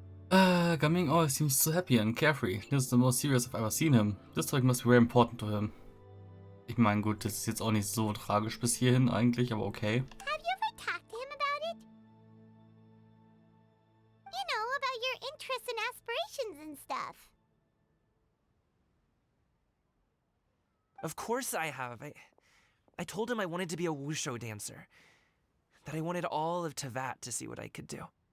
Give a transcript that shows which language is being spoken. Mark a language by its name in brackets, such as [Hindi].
[English] Gaming always seems so happy and carefree. This is the most serious I've ever seen him. This topic must be very important to him. [German] Ich meine, gut, das ist jetzt auch nicht so tragisch bis hierhin eigentlich, aber okay. [English] Have you ever talked to him about it? You know, about your interests and aspirations and stuff. Of course I have. I told him I wanted to be a wushu dancer. That I wanted all of Tevat to see what I could do.